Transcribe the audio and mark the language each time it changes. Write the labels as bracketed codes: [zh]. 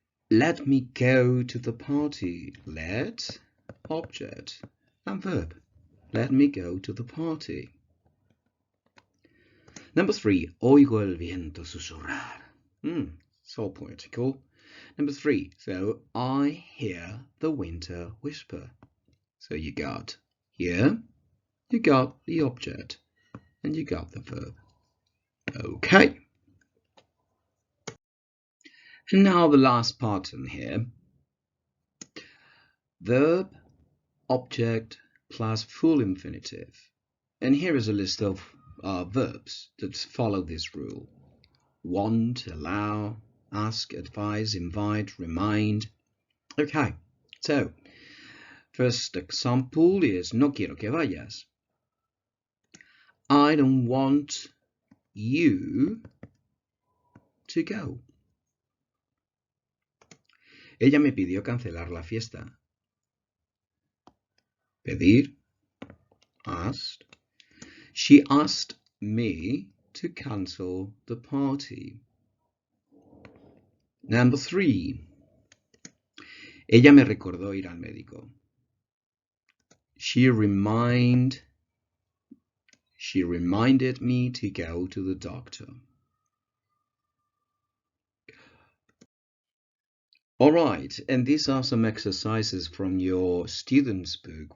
[en] Let me go to the party. Let, object, and verb. Let me go to the party. Number 3. [es] Oigo el viento susurrar. [en] So poetical. Number 3. So I hear the winter whisper. So you got here, you got the object, and you got the verb. Okay. And now the last pattern here. Verb, object, plus full infinitive. And here is a list of verbs that follow this rule. Want, allow, ask, advise, invite, remind. Okay, so first example is [es] no quiero que vayas. [en] I don't want you to go. [es] Ella me pidió cancelar la fiesta. [en] Pedir, asked. She asked me to cancel the party. Number 3. [es] Ella me recordó ir al médico. [en] She reminded me to go to the doctor. All right, and these are some exercises from your student's book.